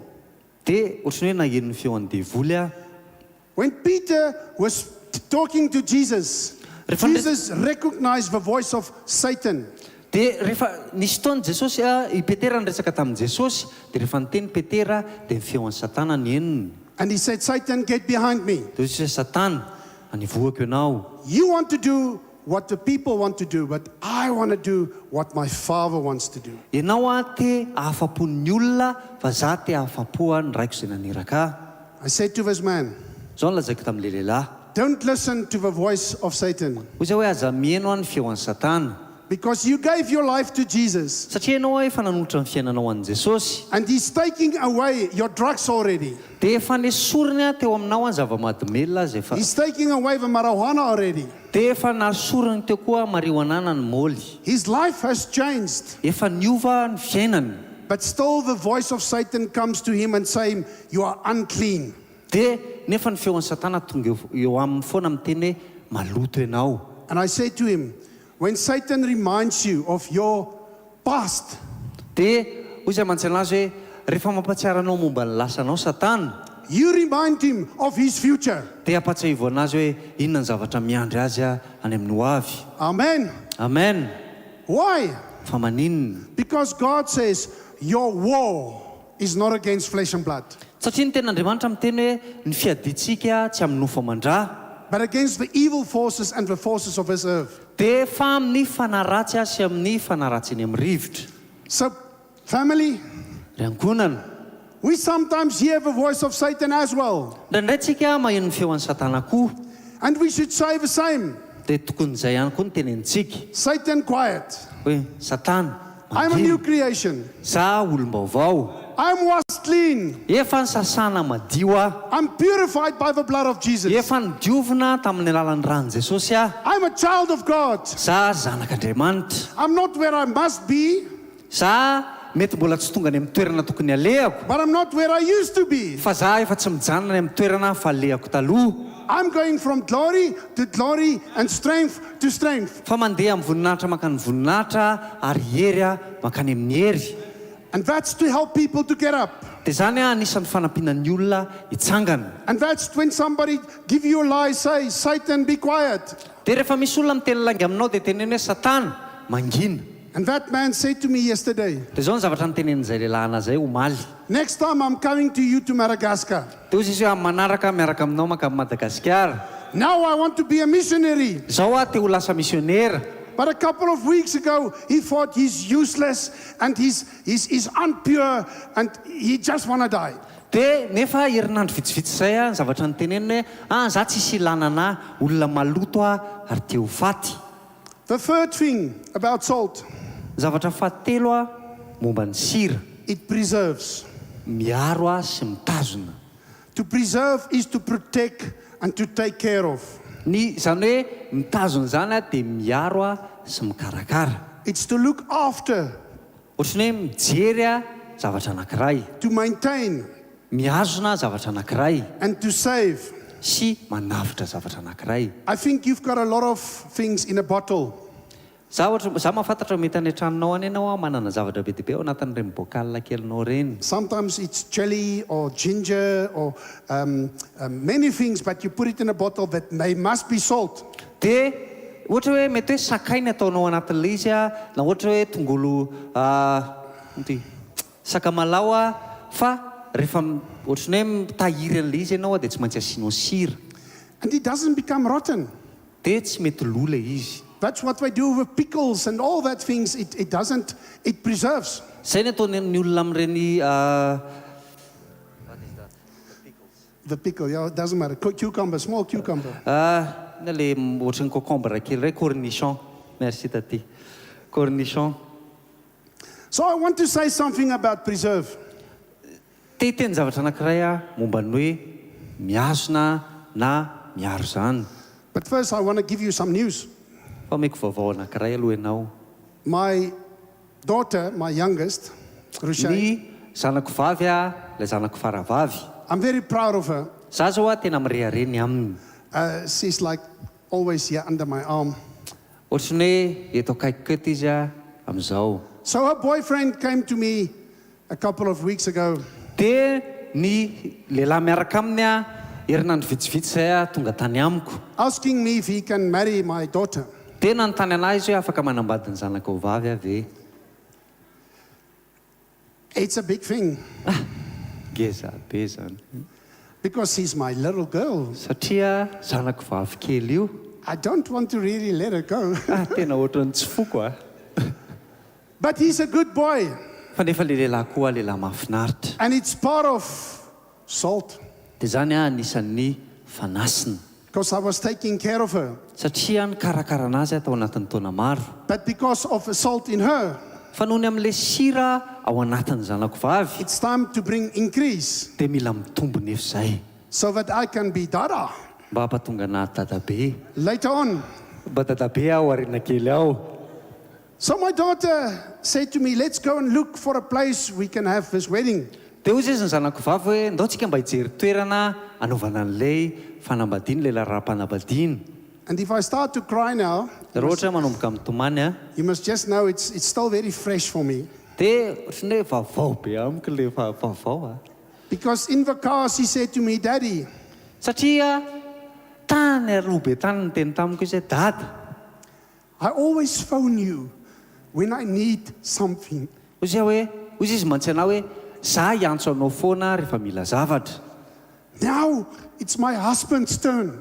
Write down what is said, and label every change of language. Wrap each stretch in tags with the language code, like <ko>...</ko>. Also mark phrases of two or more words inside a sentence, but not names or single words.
<mg>Dia ohatrany hoe naheno ny feon'ny devoly</mg> <en>When Peter was talking to Jesus, Jesus recognized the voice of Satan.</en> <mg>dia rehefa nisy fotoana Jesosy i Petera niresaka tamin'i Jesosy dia rehefa niteny Petera dia ny feon'ny Satana ny henony.</mg> <en>And he said, Satan, get behind me.</en> <mg>Dia izy hoe Satana anivohako ianao.</mg> <en>You want to do what the people want to do, but I want to do what my Father wants to do.</en> <mg>Ianao te ahafapon'ny olona fa za te ahafapo ny raiko izay naniraka.</mg> <en>I said to this man,</en> <mg>Zao ny lazaiko tamin'ilay lehilahy.</mg> <en>don't listen to the voice of Satan.</en> <mg>Hoy zay hoe aza mihaino ny feon'ny Satana.</mg> <en>Because you gave your life to Jesus.</en> <mg>Satria ianao efa nanotra ny fiainanao an' Jesosy.</mg> <en>And He's taking away your drugs already.</en> <mg>Dia efa nesoriny teo aminao an zava-mahadomelona azy efa.</mg> <en>He's taking away the marijuana already.</en> <mg>Dia efa nasoriny teo koa marijuana ny moly.</mg> <en>His life has changed.</en> <mg>Efa niova ny fiainany.</mg> <en>But still the voice of Satan comes to him and saying, you are unclean.</en> <mg>Dia nefa ny feon'ny Satana tonga eo aminy foana miteny hoe maloto ianao.</mg> <en>And I say to him, when Satan reminds you of your past,</en> <mg>Dia hoy izay mantsana azy hoe rehefa mampatsiara anao momba ny lasanao Satana,</mg> <en>you remind him of his future.</en> <mg>dia apatsiahivo anazy hoe inona ny zavatra miandry azy any amin'ny ho avy. Amen. Amen.</mg> <en>Why?</en> <mg>Fa maninona?</mg> <en>Because God says, your war is not against flesh and blood,</en> <mg>Satria ny ten'Andriamanitra miteny hoe ny fiaditsika tsy amin'ny nofo aman-drà,</mg> <en>but against the evil forces and the forces of this earth.</en> <mg>dia fa amin'ny fanaratsy sy amin'ny fanaratsy eny amin'ny rivotra.</mg> <en>So, family,</en> <mg>Riankonana,</mg> <en>we sometimes hear the voice of Satan as well.</en> <mg>indraindray tsika maheno ny feon'ny Satana koa,</mg> <en>And we should say the same.</en> <mg>dia tokon'izay ihany koa ny tenentsika</mg> <en>Satan, quiet.</en> <mg>hoe Satana,</mg> <en>I'm a new</en> <mg>mangino,</mg> <en>creation.</en> <mg>za olom-baovao,</mg> <en>I'm washed clean.</en> <mg>efa nysasana madio aho,</mg> <en>I'm purified by the blood of Jesus.</en> <mg>efa nidiovina tamin'ny alalan'ny ran'i Jesosy aho,</mg> <en>I'm a child of God.</en> <mg>za zanak'Andriamanitra,</mg> <en>I'm not where I must be,</en> <mg>za mety mbola tsy tonga any amin'ny toerana tokony alehako,</mg> <en>but I'm not where I used to be.</en> <mg>fa za efa tsy mijanona any amin'ny toerana fa alehako taloha,</mg> <en>I'm going from glory to glory and strength to strength.</en> <mg>fa mandeha amin'ny voninahitra makany voninahitra ary hery aho makany amin'ny hery.</mg> <en>And that's to help people to get up.</en> <mg>Dia zany anisan'ny fanampinan'ny olona hitsangana.</mg> <en>And that's when somebody give you a lie, say, Satan, be quiet.</en> <mg>Dia rehefa misy olona miteny langy aminao dia teneny hoe Satana, mangina.</mg> <en>And that man said to me yesterday,</en> <mg>Dia zao ny zavatra nitenen'izay lehilahy anazay omaly.</mg> <en>next time I'm coming to you to Madagascar.</en> <mg>Dia hozy izy hoe amin'ny manaraka miaraka aminao makany Madagasikara.</mg> <en>Now I want to be a missionary.</en> <mg>Zao te ho lasa misionera.</mg> <en>But a couple of weeks ago, he thought he's useless and he's impure and he just want to die.</en> <mg>Dia nefa herinandro vitsivitsy izay ny zavatra niteneniny hoe za tsisy ilanana olona maloto ary te ho faty.</mg> <en>The third thing about salt,</en> <mg>Zavatra fahatelo momba ny sira,</mg> <en>it preserves.</en> <mg>miaro sy mitazona.</mg> <en>To preserve is to protect and to take care of.</en> <mg>Ny zany hoe mitazona zany dia miaro sy mikarakara.</mg> <en>It's to look after,</en> <mg>Ohatrany hoe mijery zavatra anankiray,</mg> <en>to maintain,</en> <mg>miazona zavatra anankiray</mg> <en>and to save.</en> <mg>sy manavitra zavatra anankiray.</mg> <en>I think you've got a lot of things in a bottle.</en> <mg>Za mahafantatra mety any an-tranonao any ianao manana zavatra be dia be ao anatin'ireny bocal kelinao reny.</mg> <en>Sometimes it's jelly or ginger or many things, but you put it in a bottle that they must be salt.</en> <mg>Dia ohatra hoe mety hoe sakay ny ataonao anatin'ilay izy na ohatra hoe tongolo sakamalao fa rehefa ohatrany hoe mitahiry an'ilay izy ianao dia tsy maintsy asianao sira.</mg> <en>And it doesn't become rotten.</en> <mg>Dia tsy mety lo ilay izy.</mg> <en>That's what they do with pickles and all that things. It doesn't, it preserves.</en> <mg>Izay ny ataon'ny olona amin'ireny</mg> <en>The pickle, yeah, it doesn't matter. Cucumber, small cucumber.</en> <mg>na le ohatrany concombre kely iray cornichon.</mg> <fr>Merci taty. Cornichon.</fr> <en>So I want to say something about preserve.</en> <mg>Te hiteny zavatra anankiray momba ny hoe miazona na miaro zany.</mg> <en>But first I want to give you some news.</en> <mg>Fa meko vaovao anankiray aloha ianao.</mg> <en>My daughter, my youngest, Rushay,</en> <mg>Ny zanako vavy ilay zanako faravavy.</mg> <en>I'm very proud of her.</en> <mg>Za zao tena mirehareny aminy.</mg> <en>She's like always here under my arm.</en> <mg>Ohatrany hoe eto akaikiko eto izy amin'izao.</mg> <en>So her boyfriend came to me a couple of weeks ago.</en> <mg>Dia ny lehilahy miaraka aminy herinandro vitsivitsy izay tonga tany amiko.</mg> <en>Asking me if he can marry my daughter.</en> <mg>Dia nanontany anahy izy hoe afaka manambady ny zanako vavy ve?</mg> <en>It's a big thing</en> <mg>Geza be zany.</mg> <en>because she's my little girl.</en> <mg>Satria zanako vavy kely io.</mg> <en>I don't want to really let her go.</en> <mg>Tena ohatrany tsy foko</mg> <en>But he's a good boy.</en> <mg>Fa nefa le lehilahy koa lehilahy mahafinaritra.</mg> <en>And it's part of salt.</en> <mg>Dia zany anisan'ny fanasina.</mg> <en>because I was taking care of her.</en> <mg>satria nikarakara anazy atao anatin'ny taona maro.</mg> <en>But because of assault in her,</en> <mg>Fa noho ny amin'ilay sira ao anatin'ny zanako vavy,</mg> <en>it's time to bring increase</en> <mg>dia mila mitombo nefa izay</mg> <en>so that I can be dada.</en> <mg>mba hampatonga anahy dadabe.</mg> <en>Later on,</en> <mg>Mba dadabe aho arina kely aho.</mg> <en>so my daughter said to me, let's go and look for a place we can have this wedding.</en> <mg>Dia hoy izy ny zanako vavy hoe ndao tsika mba hijery toerana anaovana an'ilay fanambadiana, ilay raharaham-panambadiana.</mg> <en>And if I start to cry now,</en> <mg>Raha ohatra manomboka mitomany a,</mg> <en>you must just know it's still very fresh for me.</en> <mg>dia ohatran'ny hoe vaovao be amiko ilay vaovao a.</mg> <en>Because in the car, she said to me, Daddy,</en> <mg>Satria tany aroa be tany ny teny tamiko izy hoe dada,</mg> <en>I always phone you when I need something.</en> <mg>hoy izy mantsy anao hoe za hiantso anao foana rehefa mila zavatra.</mg> <en>Now it's my husband's turn</en>